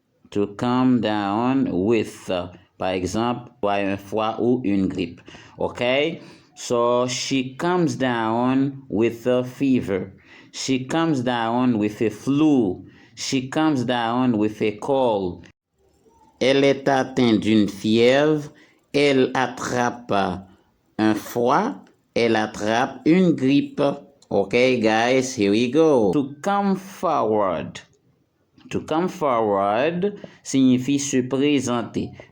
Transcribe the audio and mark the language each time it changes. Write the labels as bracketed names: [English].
[French] To come down with, par exemple, un froid ou une grippe, ok? [English] So, she comes down with a fever. She comes down with a flu. She comes down with a cold. [French] Elle est atteinte d'une fièvre. Elle attrape un froid. Elle attrape une grippe. [English] Okay, guys, here we go. [French] To come forward. To come forward signifie se présenter.